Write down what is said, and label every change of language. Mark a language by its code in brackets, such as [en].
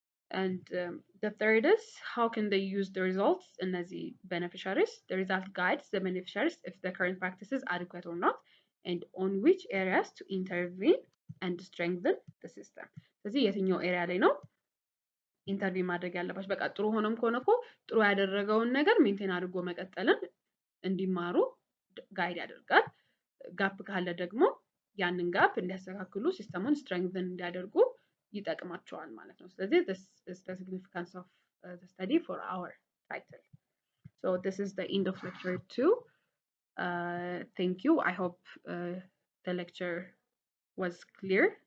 [en] And the third is how can they use the results እነዚህ beneficiaries? The result guides the beneficiaries if the current practice is adequate or not and on which areas to intervene and strengthen the system. [am] ስለዚህ የትኛው ኤሪያ ላይ ነው ኢንተርቪው ማድረግ ያለባቸው? በቃ ጥሩ ሆኖም ከሆነ እኮ ጥሩ ያደረገውን ነገር ሜንቴን አድርጎ መቀጠልን እንዲማሩ ጋይድ ያደርጋል። ጋፕ ካለ ደግሞ ያንን ጋፕ እንዲያስተካክሉ ሲስተሙን ስትሬንግዘን እንዲያደርጉ ይጠቅማቸዋል ማለት ነው። ስለዚህ [en] this is the significance of the study for our title. So this is the end of lecture 2. Thank you. I hope the lecture was clear.